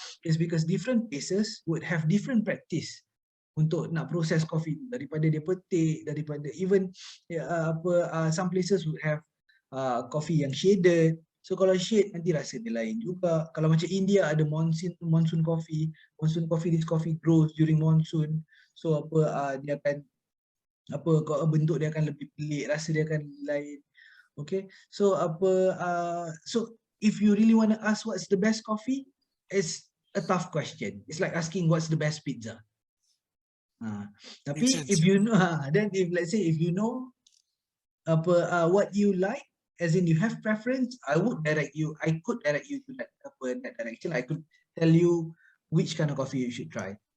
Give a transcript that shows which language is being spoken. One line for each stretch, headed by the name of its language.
English: Is because different places would have different practice
Malay: untuk nak proses coffee tu, daripada dia petik, daripada
English: even some places would have coffee yang shaded.
Malay: So kalau shade nanti rasa dia lain juga. Kalau macam India ada monsoon coffee,
English: this coffee grows during monsoon.
Malay: So dia akan bentuk dia akan lebih pelik, rasa dia akan lain.
English: Okay, so so if you really want to ask what's the best coffee, it's a tough question. It's like asking what's the best pizza.
Malay: Tapi
English: if you know, then if let's say if you know what you like, as in you have preference, I could direct you to that direction. I could tell you which kind of coffee you should try.